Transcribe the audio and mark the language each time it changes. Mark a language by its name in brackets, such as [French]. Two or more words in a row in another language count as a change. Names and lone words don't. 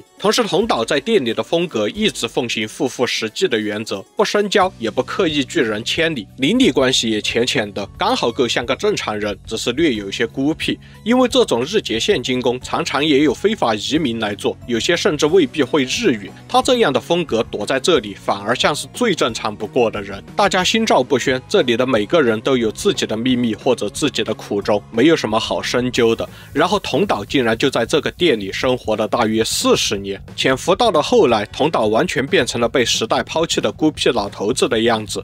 [Chinese] 同時，桐島在店裡的風格一直奉行夫婦實際的原則，不深交，也不刻意拒人千里，鄰里關係也淺淺的，剛好夠像個正常人，只是略有些孤僻。因為這種日結現金工常常也有非法移民來做，有些甚至未必會日語。他這樣的風格躲在這裡，反而像是最正常不過的人。大家心照不宣，這裡的每個人都有自己的秘密或者自己的苦衷，沒有什麼好深究的。然後桐島竟然就在這個店裡生活了大約40年。潛伏到了後來，桐島完全變成了被時代拋棄的孤僻老頭子的樣子。